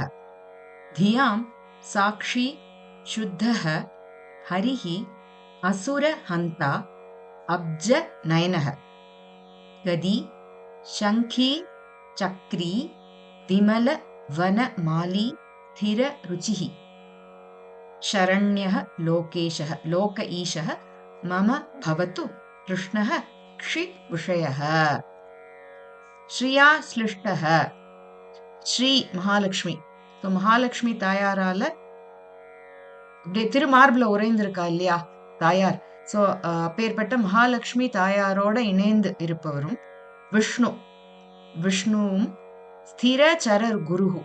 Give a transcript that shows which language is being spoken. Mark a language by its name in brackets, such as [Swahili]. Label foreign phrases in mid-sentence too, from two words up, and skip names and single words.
[Sanskrit] धियाम् साक्षि शुद्धः हरिः असुर हन्ता अब्ज नयनः गदि शङ्खि चक्रि विमल वन मालि स्थिर रुचिः शरण्यः लोकेशः लोक ईशः मम भवतु कृष्णः क्षि विषयः. श्रिया श्लिष्टः ஸ்ரீ மகாலட்சுமி. [Tamil] மகாலட்சுமி தாயாரால அப்படியே திருமார்புல உறைந்திருக்கா இல்லையா தாயார். சோ அப்பேற்பட்ட மகாலட்சுமி தாயாரோட இணைந்து இருப்பவரும் விஷ்ணுவும் [Sanskrit] स्थिर चर गुरुः.